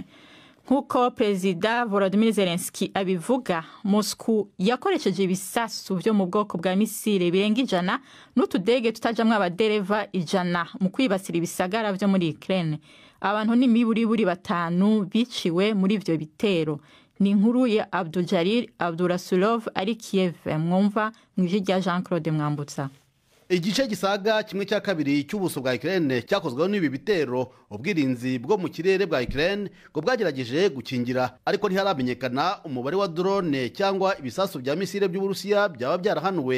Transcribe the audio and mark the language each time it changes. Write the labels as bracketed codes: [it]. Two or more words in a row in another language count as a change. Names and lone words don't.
[rn] Nkuko Perezida Volodymyr Zelensky abivuga, Moscow yakoresheje ibisasu byo mu bwoko bwa misile birenga 100 n'utudege tutajamwe abadereva 100 mu kwibasira ibisagara byo muri Ukraine. Abantu n'imiburiburi 5 biciwe muri ivyo bitero. Ni inkuru ya Abdujalil Abdurasulov ari Kiev. Mwumva mw'ijwi rya Jean-Claude Mwambutsa. [rw] Igice gisaga 1/2 cy'ubuso bwa Ukraine cyakozweho n'ibi bitero. Ubwirinzi bwo mu kirere bwa Ukraine ngo bwagerageje gukingira, ariko ntiharamenyekana umubare wa drone cyangwa ibisasu bya misile by'Uburusiya byaba byarahanuwe.